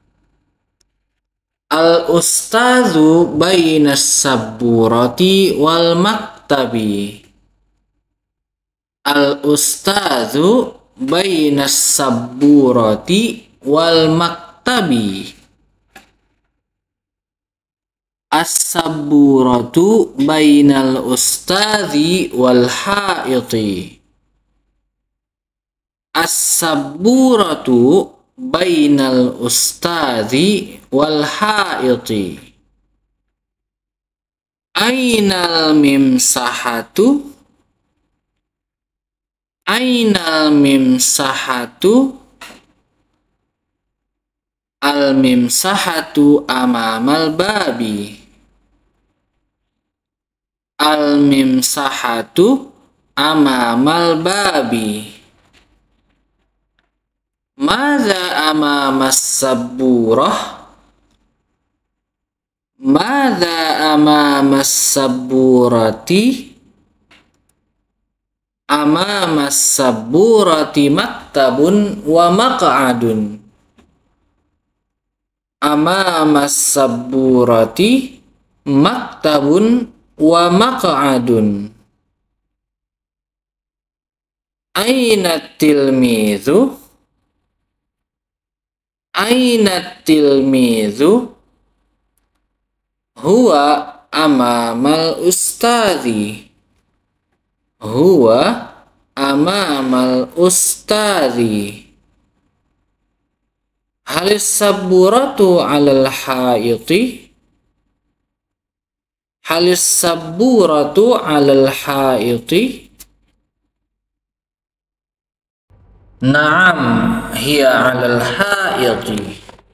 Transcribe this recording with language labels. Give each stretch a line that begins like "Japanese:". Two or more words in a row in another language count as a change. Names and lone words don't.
Arabic: الأستاذ بين السبورة والمكتب. الأستاذ بين السبورة والمكتب. السبورة بين الأستاذ والحائط. السبورة بين الأستاذ والحائط. أين الممسحة. أين الممسحة. الممسحة أمام الباب. الممسحة أمام الباب. ماذا أمام السبورة. ماذا أمام السبورة. أمام السبورة مكتب ومقعد. أمام السبورة مكتب ومقعد. أين التلميذ. أين التلميذ. هو أمام الأستاذ. هو أمام الأستاذ. هل السبورة على الحائط. هل السبورة على الحائط. نعم هي على الحائط.